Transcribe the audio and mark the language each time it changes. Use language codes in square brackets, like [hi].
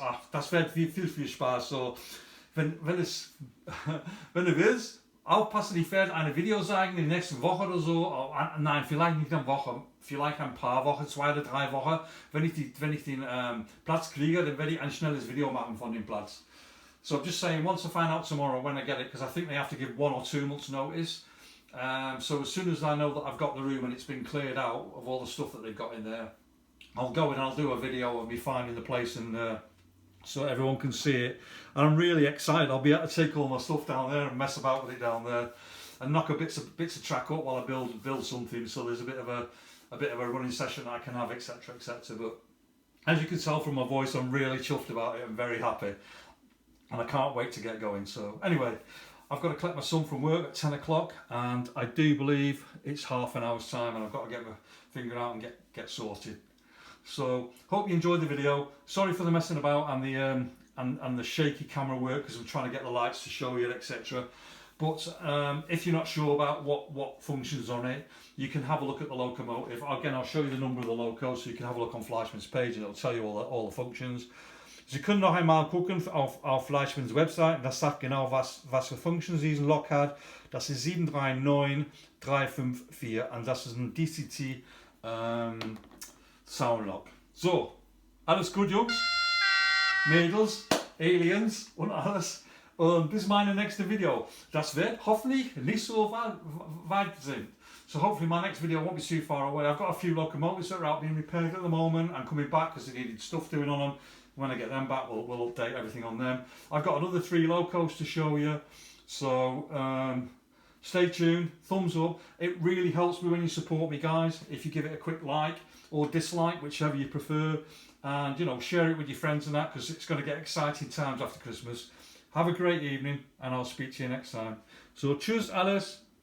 [de] Ach, das wird viel Spaß. So, wenn du willst, aufpassen, ich werde ein Video zeigen in der nächsten Woche oder so. Nein, vielleicht nicht eine Woche, vielleicht ein paar Wochen, 2 oder 3 Wochen. Wenn ich den Platz kriege, dann werde ich ein schnelles Video machen von dem Platz. [en] So I'm just saying, once I find out tomorrow when I get it, because I think they have to give 1 or 2 months notice. So as soon as I know that I've got the room and it's been cleared out of all the stuff that they've got in there, I'll go and I'll do a video of me finding the place and so everyone can see it. And I'm really excited. I'll be able to take all my stuff down there and mess about with it down there, and knock bits of track up while I build something. So there's a bit of a running session I can have, etc., etc. But as you can tell from my voice, I'm really chuffed about it. I'm very happy, and I can't wait to get going. So anyway, I've got to collect my son from work at 10 o'clock, and I do believe it's half an hour's time, and I've got to get my finger out and get sorted. So hope you enjoyed the video. Sorry for the messing about and the shaky camera work, because I'm trying to get the lights to show you, etc. But if you're not sure about what functions on it, you can have a look at the locomotive. Again, I'll show you the number of the loco, so you can have a look on Fleischmann's page and it'll tell you all the functions. [de] Sie können noch einmal gucken auf Fleischmanns Website. Das sagt genau, was für Functions diesen Lok hat. Das ist 739354 und das ist ein DCC Soundlock. So, alles gut, Jungs, Mädels, Aliens und alles. Und bis meine nächste Video. Das wird hoffentlich nicht so weit sein. [en] So hopefully my next video won't be too far away. I've got a few locomotives that are out being repaired at the moment and coming back because they needed stuff doing on them. When I get them back, we'll update everything on them. I've got another 3 locos to show you. So stay tuned, thumbs up. It really helps me when you support me, guys. If you give it a quick like or dislike, whichever you prefer, and you know, share it with your friends and that, because it's going to get exciting times after Christmas. Have a great evening, and I'll speak to you next time. So cheers, Alice.